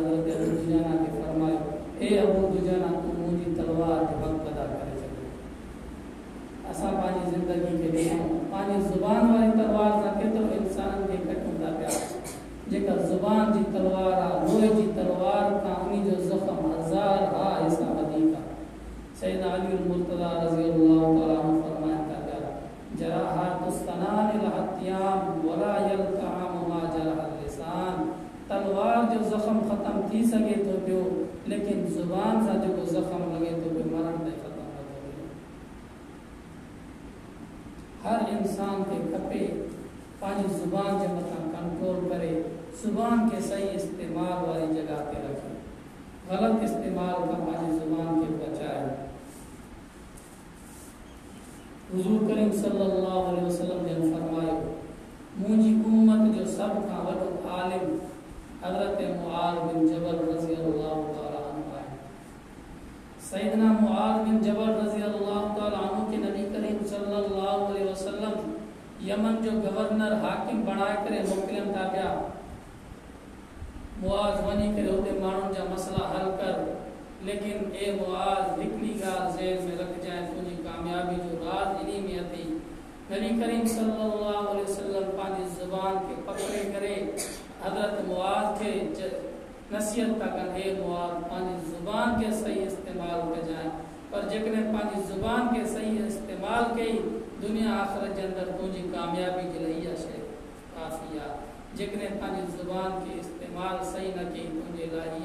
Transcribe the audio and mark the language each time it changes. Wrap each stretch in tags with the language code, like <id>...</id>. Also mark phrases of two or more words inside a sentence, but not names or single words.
<sd>हज़रत अबू दुजाना के फरमायो ए अबू दुजाना तू मुंहिंजी तलवार जो हक़ अदा करे छॾियो असां पंहिंजी ज़िंदगी खे ॾिसूं पंहिंजी ज़ुबान वारी तलवार सां केतिरो इंसान खे कटूं था पिया जेका ज़ुबान जी तलवार आहे लोहे जी तलवार खां उन जो ज़ख़्म हज़ार हा हिसा वधीक आहे सैयदना अली मुर्तज़ा</sd> <ar>رضي الله تعالى عنه</ar> <sd>फरमाइनि था पिया</sd> <ar>جراحات السنان لها التئام ولا يلتئم ما جرح اللسان</ar> <sd>तलवार जो ज़ख़्म ख़त्म थी सघे थो पियो लेकिन ज़ुबान सां जेको ज़ख़्म लॻे थो पियो मरण ताईं ख़त्म नथो थिए हर इंसान खे खपे पंहिंजी ज़ुबान जे मथां कंट्रोल करे ज़ुबान के सही इस्तेमाल वाली जगह पे रखे गलत इस्तेमाल का पंहिंजी ज़ुबान के बचाए हुज़ूर करीम</sd> <ar>صلى الله عليه وسلم</ar> <sd>ने फरमायो मुंहिंजी उम्मत जो सब खां वॾो आलिम हज़रत मुआज़ बिन जबल</sd> <ar>رضي الله تعالى عنه</ar> <sd>आहे सैयदना मुआज़ बिन जबल</sd> <ar>رضي الله تعالى عنه</ar> <sd>के नबी करीम</sd> <ar>صلى الله عليه وسلم</ar> <sd>यमन जो गवर्नर हाकिम बनाए करे मोकिलियनि था पिया मुआज़ वञी करे उते माण्हुनि जा मसला हल कर लेकिन ए मुआज़ हिकिड़ी ॻाल्हि ज़हन में रखजांइ तुंहिंजी कामयाबी जो राज़ इन्ही में अथई नबी करीम</sd> <ar>صلى الله عليه وسلم</ar> <sd>पंहिंजी ज़ुबान खे पकड़े करे हज़रत मुआज़ खे नसीहत था कनि हे मुआज़ पंहिंजी ज़ुबान के सही इस्तेमाल कजांइ पर जेकॾहिं पंहिंजी ज़ुबान के सही इस्तेमाल कई दुनिया आख़िरत जे अंदरि तुंहिंजी कामयाबी जे लाइ इहा शइ काफ़ी आहे जेकॾहिं पंहिंजी ज़ुबान के इस्तेमाल सही न कई तुंहिंजे लाइ इहा</sd>